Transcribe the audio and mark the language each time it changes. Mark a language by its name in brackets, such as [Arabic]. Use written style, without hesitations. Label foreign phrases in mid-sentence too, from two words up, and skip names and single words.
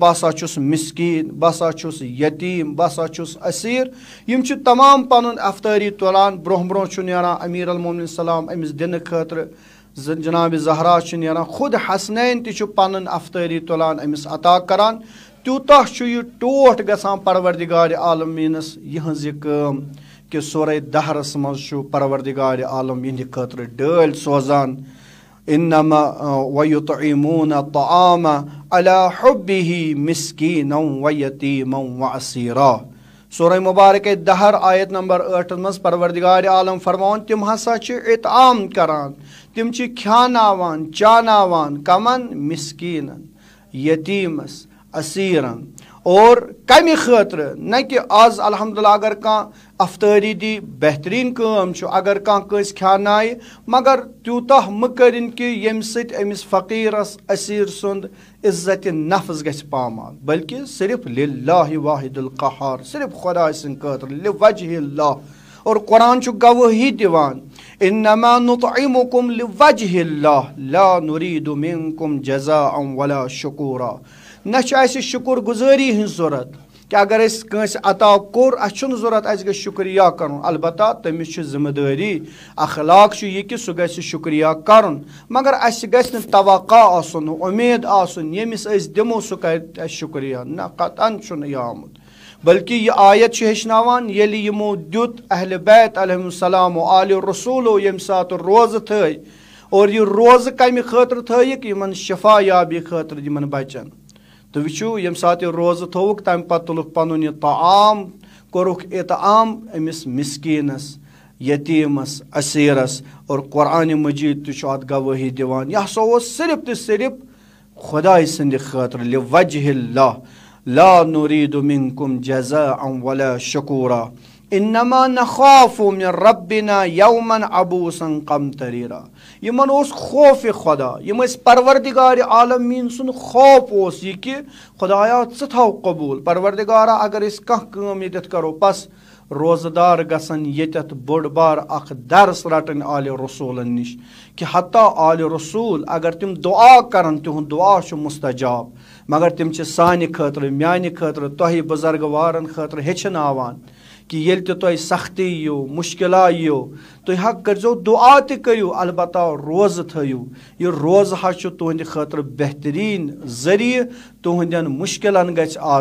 [Kashmiri] بہٕ ہسا چھُس مسکیٖن بہٕ ہسا چھُس یتیٖم بہٕ ہسا چھُس اسیٖر یِم چھِ تمام پنُن افتٲری تُلان برونٛہہ برونٛہہ چھُ نیران امیر المومنین السلام أمِس دِنہٕ خٲطرٕ جناب زہرا چھُ نیران خود حسنین تہِ چھُ پنُن افتٲری تُلان أمِس عطا کران تیوٗتاہ چھُ یہِ ٹوٹھ گژھان پروردگارِ عالمیٖنس یِہنٛز یہِ کٲم کہ سورے دہرس منٛز چھُ پروردگارِ عالم یِہنٛدِ خٲطرٕ ڈٲلۍ سوزان [Arabic] انما ویطعمون الطعام على حبه مسکینا ویتیما واسیرا [Kashmiri] سورہ مبارکہ دہر آیت نمبر 8 منٛز پروردگارِ عالم فرماوان تِم ہسا چھِ اطعام کران تِم چھِ کھیاناوان چاناوان کمن مسکیٖنن یتیٖمس اسیٖرن اور کمہِ خٲطرٕ نہ کہِ آز الحمدللہ اگر کانٛہہ افتٲری دی بہتریٖن کٲم چھُ اگر کانٛہہ کٲنٛسہِ کھیانایہِ مگر تیوٗتاہ مہٕ کٔرِنۍ کہِ ییٚمہِ سۭتۍ أمِس فقیٖرس اسیٖر سُنٛد عزتِ نفس گژھِ پامال بلکہِ صرف [Arabic] للہ واحد القہار [Kashmiri] صرف خۄداے سٕنٛدِ خٲطرٕ [Arabic] لوجہ اللہ [Kashmiri] اور قرآن چھُ گوٲہی دِوان [Arabic] انما نطعمکم لوجہ اللہ لا نریٖد منکم جزاء ولا شکورا [Kashmiri] نہ چھِ اَسہِ شُکر گُزٲری ہٕنٛز ضوٚرتھ کہِ اگر أسۍ کٲنٛسہِ عطا کوٚر اَسہِ چھُنہٕ ضوٚرتھ اَسہِ گژھِ شُکریہ کرُن البتہ تٔمِس چھِ ذِمہٕ دٲری اخلاق چھُ یہِ کہِ سُہ گژھِ شُکریہ کرُن مگر اَسہِ گژھِ نہٕ توقع آسُن اُمید آسُن ییٚمِس أسۍ دِمو سُہ کرِ اَسہِ شُکریہ نہ قطعن چھُنہٕ یہِ آمُت بلکہِ یہِ آیت چھِ ہیٚچھناوان ییٚلہِ یِمو دیُت اہلِ بیت [Arabic] علیہم السلام [Kashmiri] و آلِ رسوٗلو ییٚمہِ ساتہٕ روزٕ تھٲے اور یہِ روزٕ کمہِ خٲطرٕ تھٲیِکھ یِمن شفا یابی خٲطرٕ یِمن بچن تُہۍ وٕچھِو ییٚمہِ ساتہٕ یہِ روزٕ تھووُکھ تمہِ پتہٕ تُلُکھ پنُن یہِ طعام کوٚرُکھ اطعام أمِس مسکیٖنس یتیٖمس اسیٖرس اور قرآنِ مجیٖد تہِ چھُ اتھ گوٲہی دِوان یہِ ہسا اوس صرف تہٕ صرف خۄداے سٕنٛدِ خٲطرٕ [Arabic] لوجہ اللہ لا نریٖد منکم جزاء ولا شکورا انما نخاف من ربنا یوما عبوسا قمطریرا [Kashmiri] یِمن اوس خوفِ خۄدا یِم ٲسۍ پروردگارِ عالمیٖن سُنٛد خوف اوس یہِ کہِ خۄدایا ژٕ تھاو قبوٗل پروردگارا اگر أسۍ کانٛہہ کٲم ییٚتٮ۪تھ کرو بس روزٕ دار گژھن ییٚتٮ۪تھ بوٚڑ بار اکھ درس رٹٕنۍ آلہِ رسوٗلن نِش کہِ حتیٰ آلہِ رسوٗل اگر تِم دُعا کرن تِہُنٛد دُعا چھُ مُستجاب مگر تِم چھِ سانہِ خٲطرٕ میانہِ خٲطرٕ تۄہہِ بُزرگوارن خٲطرٕ ہیٚچھناوان کہِ ییٚلہِ تہِ تۄہہِ سختی یِیو مُشکِلا یِیو تُہۍ حق کٔرۍزیو دُعا تہِ کٔرِو البتہ روزٕ تھٲیِو یہِ روزٕ حظ چھُ تُہنٛدِ خٲطرٕ بہتریٖن ذٔریعہٕ تُہنٛدٮ۪ن مُشکِلن گژھِ